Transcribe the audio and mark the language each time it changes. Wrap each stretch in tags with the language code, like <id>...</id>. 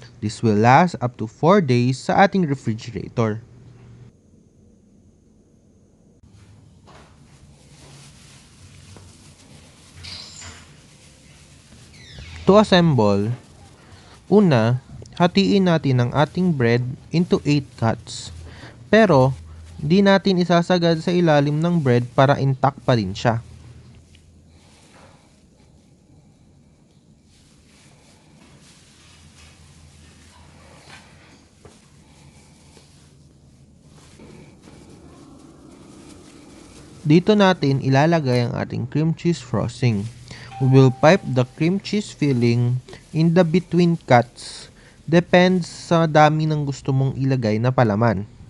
<en>This will last up to 4 days</en> <tl>sa ating refrigerator.</tl> <en>To assemble,</en> <tl>una, hatiin natin ang ating bread</tl> <en>into 8 cuts.</en> <tl>Pero, di natin isasagad sa ilalim ng bread para intact pa rin siya. Dito natin ilalagay ang ating cream cheese frosting.</tl> <en>We will pipe the cream cheese filling in the between cuts.</en> <tl>Depends sa dami ng gusto mong ilagay na palaman.</tl>